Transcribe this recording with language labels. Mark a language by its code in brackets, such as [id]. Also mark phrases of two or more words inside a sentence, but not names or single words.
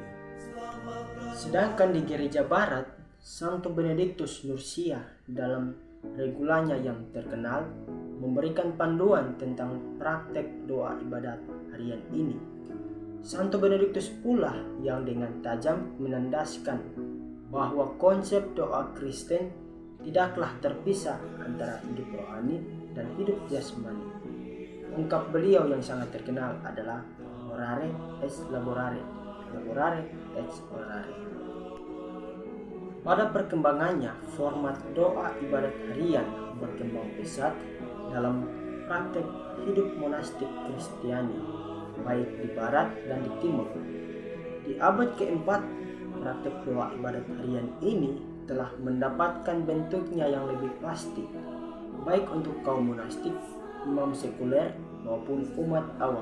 [id] Sedangkan di Gereja Barat, Santo Benediktus Nursia dalam regulanya yang terkenal memberikan panduan tentang praktek doa ibadat harian ini. Santo Benediktus pula yang dengan tajam menandaskan bahwa konsep doa Kristen tidaklah terpisah antara hidup rohani dan hidup jasmani. Ungkap beliau yang sangat terkenal adalah [la] orare et laborare, laborare et orare. [id] Pada perkembangannya, format doa ibadat harian berkembang pesat dalam praktek hidup monastik Kristiani, baik di barat dan di timur. Di abad keempat, praktek doa ibadat harian ini telah mendapatkan bentuknya yang lebih pasti, baik untuk kaum monastik, imam sekuler, maupun umat awam.